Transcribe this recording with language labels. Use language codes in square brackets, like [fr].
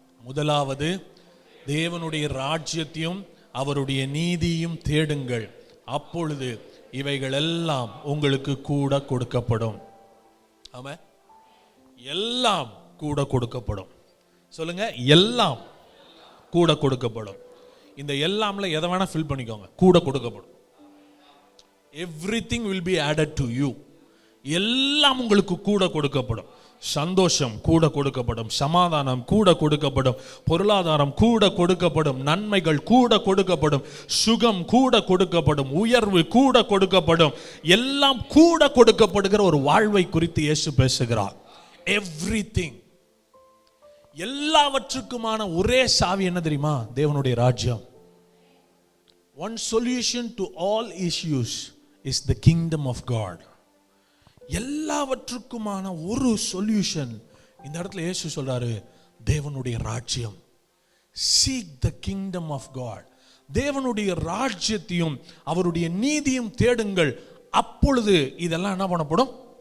[ta] முதலாவது தேவனுடைய ராஜ்யத்தையும் அவருடைய நீதியும் தேடுங்கள், அப்பொழுது இவைகள் எல்லாம் உங்களுக்கு கூட கொடுக்கப்படும். ஆமா, எல்லாம் கூட கொடுக்கப்படும். சொல்லுங்க, எல்லாம் கூட கொடுக்கப்படும். இந்த எல்லாம்ல எதை வேணா ஃபில் பண்ணிக்கோங்க, கூட கொடுக்கப்படும். [en] Everything will be added to you. [ta] எல்லாம் உங்களுக்கு கூட கொடுக்கப்படும். சந்தோஷம் கூட கொடுக்கப்படும், சமாதானம் கூட கொடுக்கப்படும், பொருளாதாரம் கூட கொடுக்கப்படும், நன்மைகள் கூட கொடுக்கப்படும், சுகம் கூட கொடுக்கப்படும், உயர்வு கூட கொடுக்கப்படும். எல்லாம் கூட கொடுக்கப்படுகிற ஒரு வாழ்வை குறித்து இயேசு பேசுகிறார். எவ்ரிதிங், எல்லாவற்றுக்குமான ஒரே சாவி என்ன தெரியுமா? தேவனுடைய ராஜ்யம். [en] One solution to all issues is the kingdom of God. [ta] எல்லாவற்றுக்குமான ஒரு சொல்யூஷன் இந்த இடத்துல இயேசு சொல்றாரு, தேவனுடைய ராஜ்யம். [en] Seek the kingdom of God. [ta] தேவனுடைய ராஜ்யத்தையும் அவருடைய நீதியும் தேடுங்கள், அப்பொழுது இதெல்லாம் என்ன பண்ணப்படும்?